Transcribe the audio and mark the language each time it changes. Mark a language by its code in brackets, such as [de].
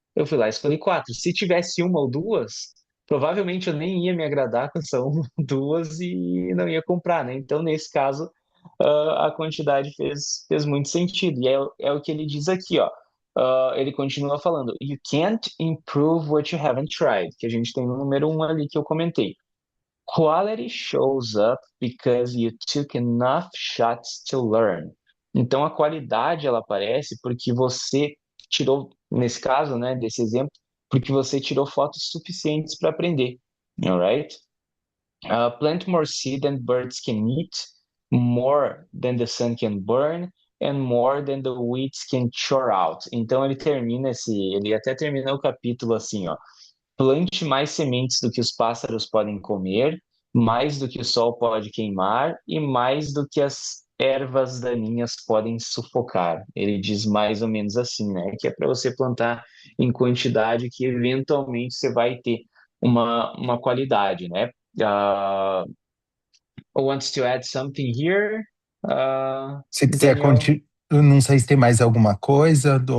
[pt] Eu fui lá e escolhi quatro. Se tivesse uma ou duas, provavelmente eu nem ia me agradar com essa uma ou duas e não ia comprar, né? Então, nesse caso, a quantidade fez muito sentido. E é o que ele diz aqui, ó. Ele continua falando: [en] You can't improve what you haven't tried, [pt] que a gente tem no número um ali que eu comentei. [en] Quality shows up because you took enough shots to learn. [pt] Então a qualidade ela aparece porque você tirou, nesse caso, né, desse exemplo, porque você tirou fotos suficientes para aprender. [en] Alright? Plant more seed than birds can eat, more than the sun can burn, and more than the weeds can chore out. [pt] Então ele até termina o capítulo assim, ó. Plante mais sementes do que os pássaros podem comer, mais do que o sol pode queimar e mais do que as ervas daninhas podem sufocar. Ele diz mais ou menos assim, né? Que é para você plantar em quantidade que eventualmente você vai ter uma qualidade, né? [en] Uh, wants to add something here, [pt] Se quiser, [en] Daniel? [pt] eu não sei se tem mais alguma coisa